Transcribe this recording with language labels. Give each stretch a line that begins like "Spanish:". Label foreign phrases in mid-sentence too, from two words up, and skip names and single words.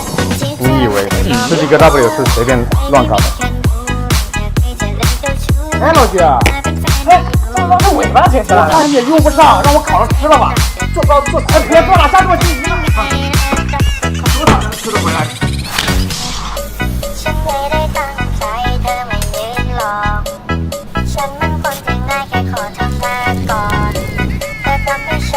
Chinese: 你以为吃几个大不了是随便乱搞的？哎，老徐啊，哎，这尾巴挺深，看你也用不上，让我烤着吃了吧。做，哎，别做了，下给我进鱼了。多少能吃得回来？
Thai: ฉันมันคนที่ง่ายแค่ขอทำงานก่อนเธอทำ